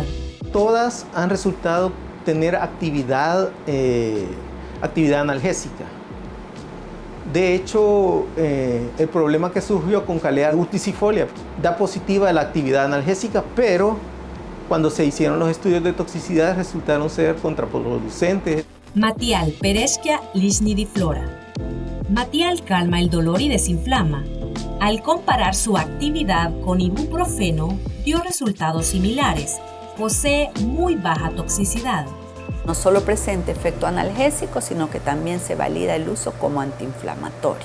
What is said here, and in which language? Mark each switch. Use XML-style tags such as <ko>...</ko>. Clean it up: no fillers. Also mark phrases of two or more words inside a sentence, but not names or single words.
<es>Todas han resultado tener actividad analgésica. De hecho, el problema que surgió con Calea urticifolia da positiva la actividad analgésica, pero cuando se hicieron los estudios de toxicidad resultaron ser contraproducentes. Matial Pereschia lisnidiflora. Matial calma el dolor y desinflama. Al comparar su actividad con ibuprofeno, dio resultados similares. Posee muy baja toxicidad. No solo presenta efecto analgésico, sino que también se valida el uso como antiinflamatorio.</es>